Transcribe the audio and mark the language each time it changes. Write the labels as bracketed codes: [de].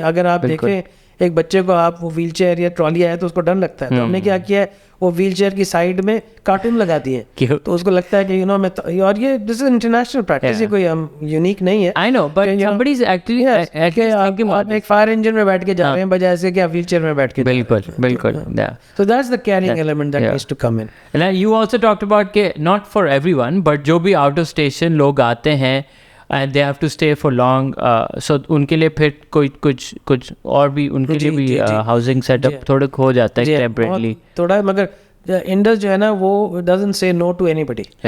[ur] اگر آپ دیکھیں ایک بچے کو آپ وہ ویل چیئر یا ٹرالی آئے تو اس کو ڈر لگتا ہے, تو ہم نے کیا کیا ہے, وہ ویل چیئر کی سائڈ میں کارٹون لگا دیے, تو اس کو لگتا ہے کہ [en] you know [ur] میں, اور یہ [en] this is international practice, [ur] یہ کوئی ہم یونیک نہیں ہے. [en] I know, but somebody is actually [ur] آپ ایک فائر انجن میں بیٹھ کے جا رہے ہیں بجائے سے کہ آپ ویل چیئر میں بیٹھ کے. بالکل. [en] So that's the caring element that needs to come in. And you also talked about [ur] کہ [en] not for everyone, but [ur] جو بھی آؤٹ آف اسٹیشن لوگ آتے ہیں [en] and they have to stay for long, [ur] so ان کے لیے پھر کوئی کچھ اور بھی ان کے لیے بھی ہاؤسنگ سیٹ اپ تھوڑا ہو جاتا ہے ٹیمپریریلی تھوڑا. مگر انڈس جو ہے نا وہ [en] doesn't say no to anybody.